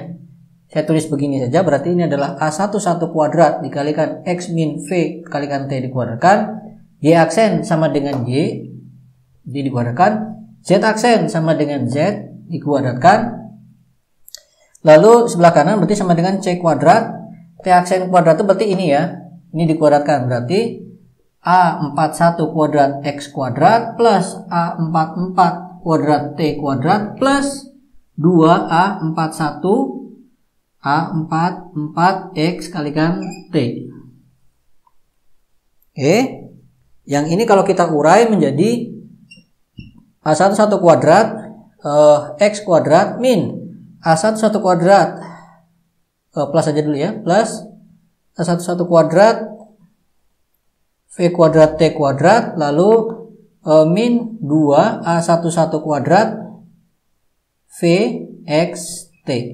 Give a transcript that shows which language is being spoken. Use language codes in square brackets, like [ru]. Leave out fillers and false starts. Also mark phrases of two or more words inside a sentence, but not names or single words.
[id] Saya tulis begini saja, berarti ini adalah A11 kuadrat dikalikan x min v kalikan t dikuadratkan, y aksen sama dengan y dikuadratkan, z aksen sama dengan z dikuadratkan, lalu sebelah kanan berarti sama dengan c kuadrat, t aksen kuadrat itu berarti ini ya, ini dikuadratkan, berarti A41 kuadrat x kuadrat plus A44 kuadrat t kuadrat plus 2A41 A44x kalikan t. Oke, yang ini kalau kita urai menjadi A11 kuadrat x kuadrat min A11 kuadrat plus aja dulu ya, plus A11 kuadrat v V kuadrat T kuadrat, lalu min 2 A11 kuadrat V X T.